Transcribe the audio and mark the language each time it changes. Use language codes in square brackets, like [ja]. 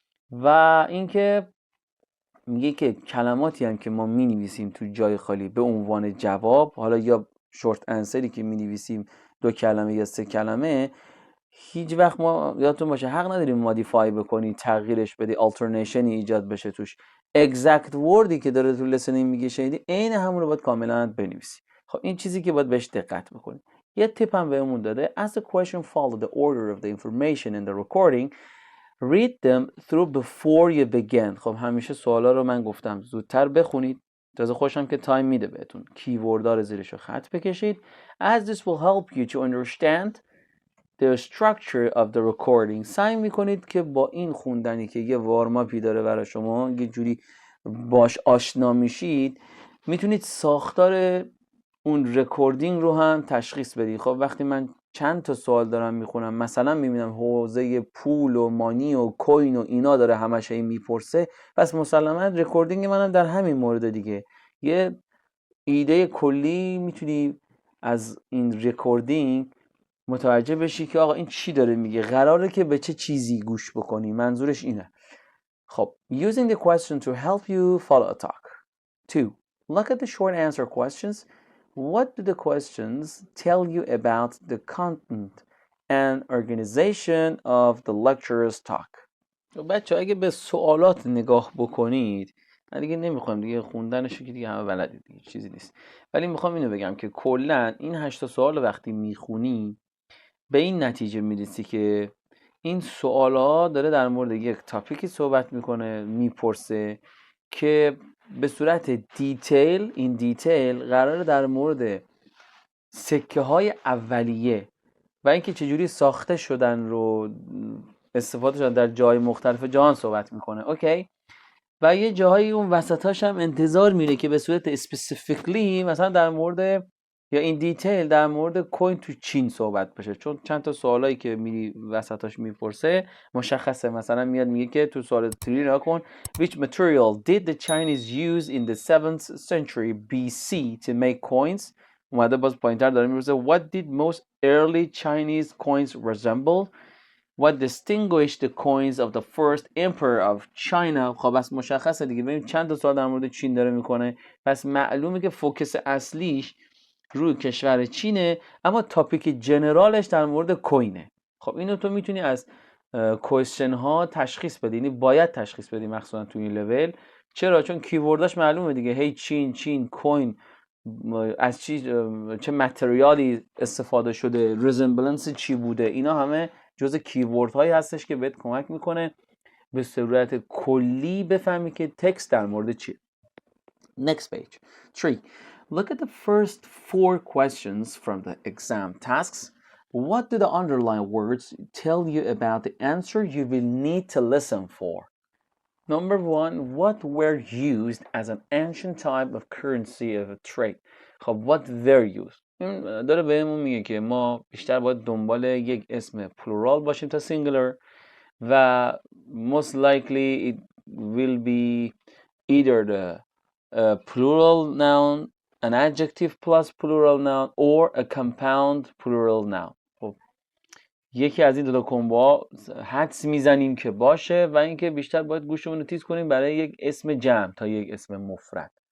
[fa] و اینکه میگه که کلماتی هم که ما مینویسیم تو جای خالی به عنوان جواب، حالا یا شورت انسری که مینویسیم 2 کلمه یا 3 کلمه، هیچ وقت ما یادتون باشه حق نداریم مودیفای بکنی، تغییرش بدی، آلترنیشنی ایجاد بشه توش. اگزکت وردی که داره تو لیسنینگ میگه شنیدی، عین همون رو باید کاملا بنویسی. خب این چیزی که باید بهش دقت بکنی. یه تیپ هم بهمون داده. [en] As the question follow the order of the information in the recording, read them through before you begin. [fa] خب همیشه سوالا رو من گفتم زودتر بخونید. تازه خوشم که تایم میده بهتون. کیوردها رو زیرش رو خط بکشید. [en] As this will help you to understand the structure of the recording. [fa] سعی میکنید که با این خوندنی که یه وارماپی داره برای شما، یه جوری باش آشنا میشید، میتونید ساختار اون رکوردینگ رو هم تشخیص بدید. خب وقتی من چند تا سوال دارم میخونم، مثلا میبینم حوزه پول و مانی و کوین و اینا داره همش این میپرسه، پس مسلما رکوردینگ منم در همین مورد دیگه. یه ایده کلی میتونی از این رکوردینگ متوجه بشی که آقا این چی داره میگه، قراره که به چه چیزی گوش بکنی، منظورش اینه. [en] خب using the question to help you follow a talk. 2. Look at the short answer questions. What do the questions tell you about the content and organization of the lecturer's talk? [fa] بچه اگه به سوالات نگاه بکنید، من دیگه نمیخوام دیگه خوندنشو که دیگه همه بلدید دیگه، چیزی نیست، ولی میخوام اینو بگم که کلا این 8 سوال وقتی میخونی به این نتیجه میرسی که این سوالا داره در مورد یک تاپیکی صحبت میکنه، میپرسه که به صورت دیتیل، این دیتیل قراره در مورد سکه های اولیه و اینکه چجوری ساخته شدن رو استفاده شدن در جای مختلف جهان صحبت میکنه. اوکی؟ و یه جاهایی اون وسطاش هم انتظار میره که به صورت اسپسیفیکلی مثلا در مورد یا این دیتیل در مورد کوین تو چین صحبت بشه، چون چند تا سوالایی که میری وسطاش میپرسه مشخصه. مثلا میاد میگه که تو سوال 3 نگاه کن [en] which material did the Chinese use in the 7th century BC to make coins. [fa] اومده باز پایینتر داره میرسه [en] what did most early Chinese coins resemble what distinguished the coins of the first emperor of China. [fa] خب بس مشخصه دیگه. ببین چند تا سوال در مورد چین داره میکنه، پس معلومه که فوکس اصلیش روی کشور چینه، اما تاپیک جنرالش در مورد کوینه. خب اینو تو میتونی از کوئسچن ها تشخیص بدی، یعنی باید تشخیص بدی مخصوصا تو این لول. چرا؟ چون کیورداش معلومه دیگه، هی چین کوین، از چه متریالی استفاده شده، ریزمبلنس چی بوده، اینا همه جزء کیورد هایی هستش که بهت کمک میکنه به صورت کلی بفهمی که تکست در مورد چیه. [en] Next page. 3. Look at the first 4 questions from the exam tasks. What do the underlined words tell you about the answer you will need to listen for? Number 1, what were used as an ancient type of currency of a trade? خب what were used؟ [fa] این داره بهمون میگه که ما بیشتر باید دنبال یک اسم [en] plural باشیم تا singular و most likely it will be either the plural noun, an adjective plus plural noun or a compound plural noun. [fa] خب یکی از این دو تا کمبوها حدس میزنیم که باشه و اینکه بیشتر باید گوشمون رو تیز کنیم برای یک اسم جمع تا یک اسم مفرد.